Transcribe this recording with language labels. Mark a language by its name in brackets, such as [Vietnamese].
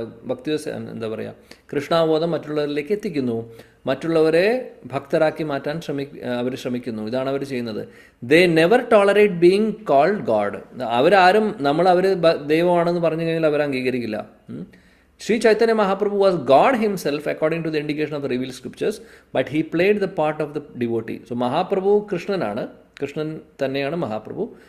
[Malayalam] ഭക്തി എന്താ പറയുക, കൃഷ്ണാവബോധം മറ്റുള്ളവരിലേക്ക് എത്തിക്കുന്നു, മറ്റുള്ളവരെ ഭക്തരാക്കി മാറ്റാൻ അവർ ശ്രമിക്കുന്നു. ഇതാണ് അവർ ചെയ്യുന്നത്. [English] They never tolerate being called God. [Malayalam] അവരാരും അവർ ദൈവമാണെന്ന് പറഞ്ഞു കഴിഞ്ഞാൽ അവർ അംഗീകരിക്കില്ല. [English] Sri Chaitanya Mahaprabhu was God himself according to the indication of the revealed scriptures, but he played the part of the devotee. [Malayalam] So Mahaprabhu കൃഷ്ണനാണ്, Krishnan തന്നെയാണ് മഹാപ്രഭു.